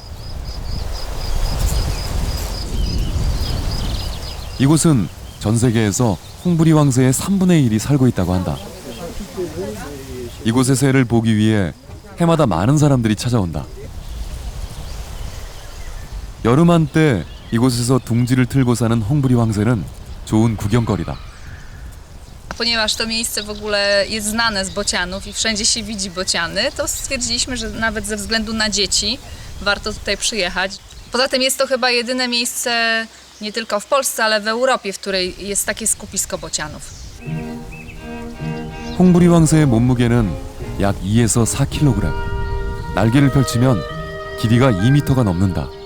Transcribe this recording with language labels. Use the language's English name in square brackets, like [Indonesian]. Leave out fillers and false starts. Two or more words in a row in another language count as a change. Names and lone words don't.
[Korean] 이곳은 전 세계에서 홍부리 황새의 3분의 1이 살고 있다고 한다. 이곳의 새를 보기 위해 해마다 많은 사람들이 찾아온다. 여름 한때 이곳에서 둥지를 틀고 사는 홍부리 황새는 좋은 구경거리다. [Polish] Ponieważ to miejsce w ogóle jest znane z bocianów i wszędzie się widzi bociany, to stwierdziliśmy, że nawet ze względu na dzieci warto tutaj przyjechać. Poza tym jest to chyba jedyne miejsce nie tylko w Polsce, ale w Europie, w której jest takie skupisko bocianów. [Korean] 홍부리 황새의 몸무게는 약 2에서 4kg. 날개를 펼치면 길이가 2m가 넘는다.